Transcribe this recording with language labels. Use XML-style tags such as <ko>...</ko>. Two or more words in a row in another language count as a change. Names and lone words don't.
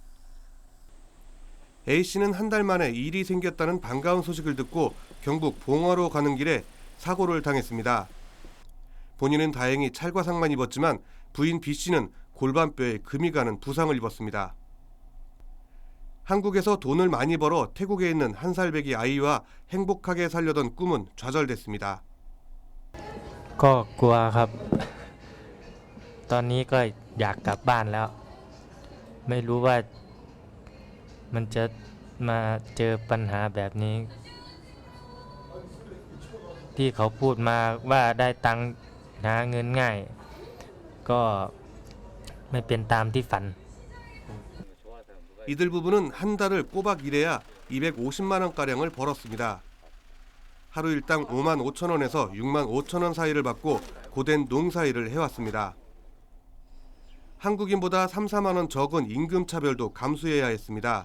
<ko>A씨는 한 달 만에 일이 생겼다는 반가운 소식을 듣고 경북 봉화로 가는 길에 사고를 당했습니다. 본인은 다행히 찰과상만 입었지만 부인 B씨는 골반뼈에 금이 가는 부상을 입었습니다. 한국에서 돈을 많이 벌어 태국에 있는 한 살배기 아이와 행복하게 살려던 꿈은 좌절됐습니다.</ko> <th>ก็กลัวครับ ตอนนี้ก็อยากกลับบ้านแล้ว ไม่รู้ว่ามันจะมาเจอปัญหาแบบนี้ ที่เขาพูดมาว่าได้ตังค์หาเงินง่าย ก็ไม่เป็นตามที่ฝัน</th> <ko>이들 부부는 한 달을 꼬박 일해야 250만 원가량을 벌었습니다. 하루 일당 5만 5천 원에서 6만 5천 원 사이를 받고 고된 농사일을 해왔습니다. 한국인보다 3, 4만 원 적은 임금 차별도 감수해야 했습니다.</ko>